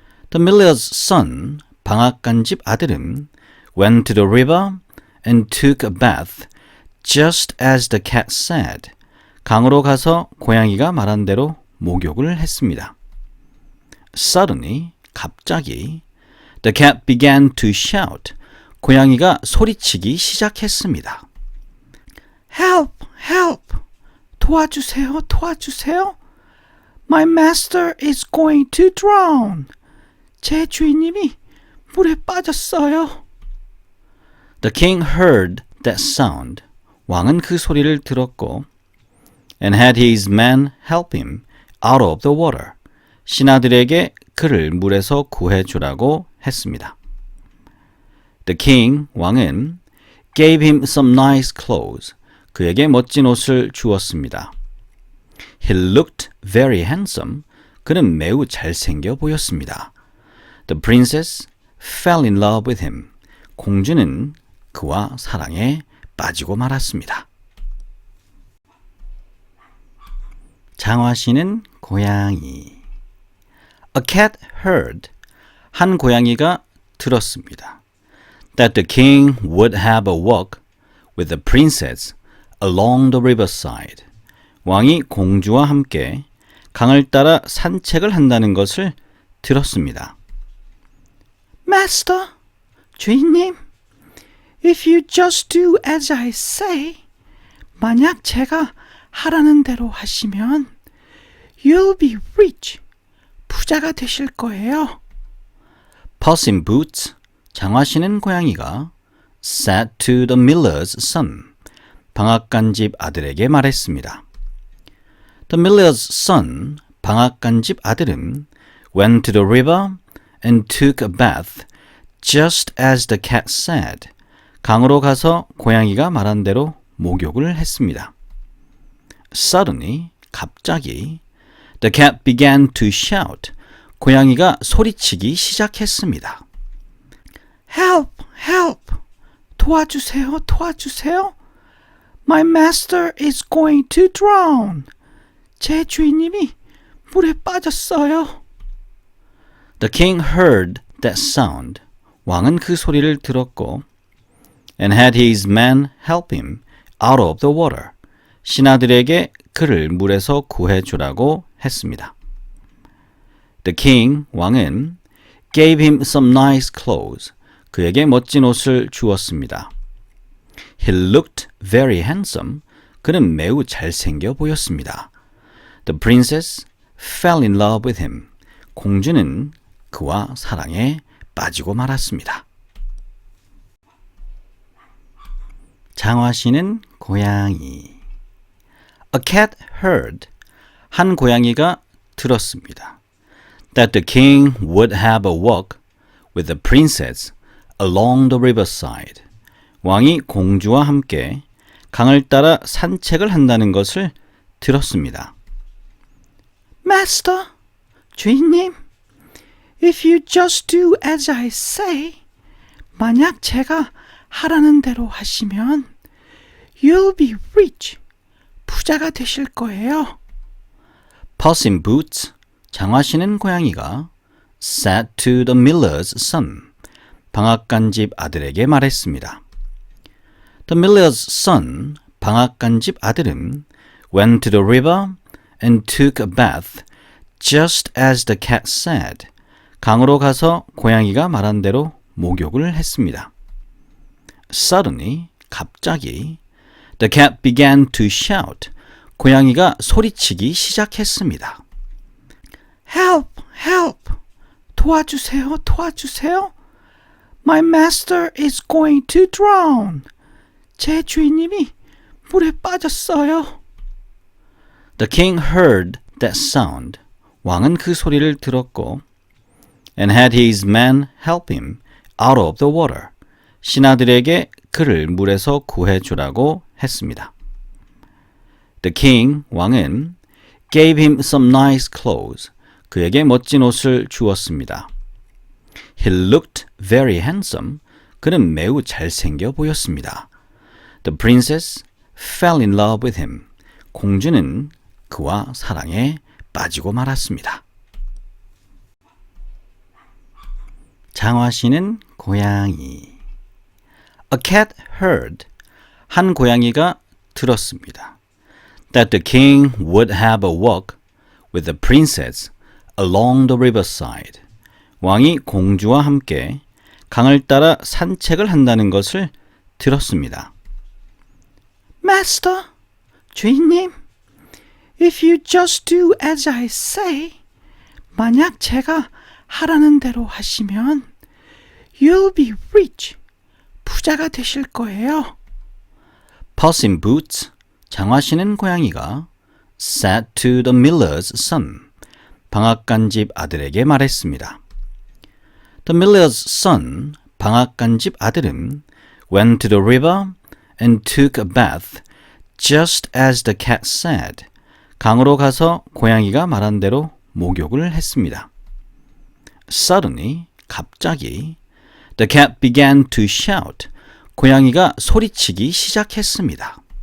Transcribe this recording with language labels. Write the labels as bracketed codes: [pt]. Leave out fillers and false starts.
[en] The miller's son, [ko] 방앗간집 아들은 [en] went to the river and took a bath, just as the cat said. [ko] 강으로 가서 고양이가 말한 대로 목욕을 했습니다. [en] Suddenly, [ko] 갑자기, [en] the cat began to shout. [ko] 고양이가 소리치기 시작했습니다. [en] Help, help, [ko] 도와주세요, 도와주세요. [en] My master is going to drown. [ko] 제 주인님이 물에 빠졌어요. [en] The king heard that sound. [ko] 왕은 그 소리를 들었고 [en] and had his men help him out of the water. [ko] 신하들에게 그를 물에서 구해주라고 했습니다. [en] The king, [ko] 왕은 [en] gave him some nice clothes. [ko] 그에게 멋진 옷을 주었습니다. [en] He looked very handsome. [ko] 그는 매우 잘생겨 보였습니다. [en] The princess fell in love with him. [ko] 공주는 그와 사랑에 빠지고 말았습니다. 장화시는 고양이. [en] A cat heard. [ko] 한 고양이가 들었습니다. [en] That the king would have a walk with the princess along the riverside. [ko] 왕이 공주와 함께 강을 따라 산책을 한다는 것을 들었습니다. [en] Master, [ko] 주인님, [en] if you just do as I say, [ko] 만약 제가 하라는 대로 하시면 [en] you'll be rich, [ko] 부자가 되실 거예요. [en] Puss in Boots, [ko] 장화 신은 고양이가 [en] said to the miller's son, [ko] 방앗간집 아들에게 말했습니다. [en] The miller's son, [ko] 방앗간집 아들은 [en] went to the river and took a bath, just as the cat said. [ko] 강으로 가서 고양이가 말한 대로 목욕을 했습니다. [en] Suddenly, [ko] 갑자기, [en] the cat began to shout. [ko] 고양이가 소리치기 시작했습니다. [en] Help, help, [ko] 도와주세요, 도와주세요. [en] My master is going to drown. [ko] 제 주인님이 물에 빠졌어요. [en] The king heard that sound. [ko] 왕은 그 소리를 들었고 [en] and had his men help him out of the water. [ko] 신하들에게 그를 물에서 구해주라고 했습니다. [en] The king, [ko] 왕은 [en] gave him some nice clothes. [ko] 그에게 멋진 옷을 주었습니다. [en] He looked very handsome. [ko] 그는 매우 잘생겨 보였습니다. [en] The princess fell in love with him. [ko] 공주는 그와 사랑에 빠지고 말았습니다. 장화시는 고양이. [en] A cat heard. [ko] 한 고양이가 들었습니다. [en] That the king would have a walk with the princess along the riverside. [ko] 왕이 공주와 함께 강을 따라 산책을 한다는 것을 들었습니다. [en] Master, [ko] 주인님, [en] if you just do as I say, [ko] 만약 제가 하라는 대로 하시면 [en] you'll be rich, [ko] 부자가 되실 거예요. [en] Puss in Boots, [ko] 장화 신은 고양이가 [en] said to the miller's son, [ko] 방앗간집 아들에게 말했습니다. [en] The miller's son, [ko] 방앗간집 아들은 [en] went to the river and took a bath, just as the cat said. [ko] 강으로 가서 고양이가 말한 대로 목욕을 했습니다. [en] Suddenly, [ko] 갑자기, [en] the cat began to shout. [ko] 고양이가 소리치기 시작했습니다. [en] Help! Help! [ko] 도와주세요! 도와주세요! [en] My master is going to drown. [ko] 제 주인님이 물에 빠졌어요. [en] The king heard that sound. [ko] 왕은 그 소리를 들었고 [en] and had his men help him out of the water. [ko] 신하들에게 그를 물에서 구해주라고 했습니다. [en] The king, [ko] 왕은 [en] gave him some nice clothes. [ko] 그에게 멋진 옷을 주었습니다. [en] He looked very handsome. [ko] 그는 매우 잘생겨 보였습니다. [en] The princess fell in love with him. [ko] 공주는 그와 사랑에 빠지고 말았습니다. 장화시는 고양이. [en] A cat heard. [ko] 한 고양이가 들었습니다. [en] That the king would have a walk with the princess along the riverside. [ko] 왕이 공주와 함께 강을 따라 산책을 한다는 것을 들었습니다. [en] Master, [ko] 주인님, [en] if you just do as I say, [ko] 만약 제가 하라는 대로 하시면 [en] you'll be rich, [ko] 부자가 되실 거예요. [en] Puss in Boots, [ko] 장화 신은 고양이가 [en] said to the miller's son, [ko] 방앗간집 아들에게 말했습니다. [en] The miller's son, [ko] 방앗간집 아들은 [en] went to the river and took a bath, just as the cat said. [ko] 강으로 가서 고양이가 말한 대로 목욕을 했습니다. [en] Suddenly, [ko] 갑자기, [en] the cat began to shout. [ko] 고양이가 소리치기 시작했습니다.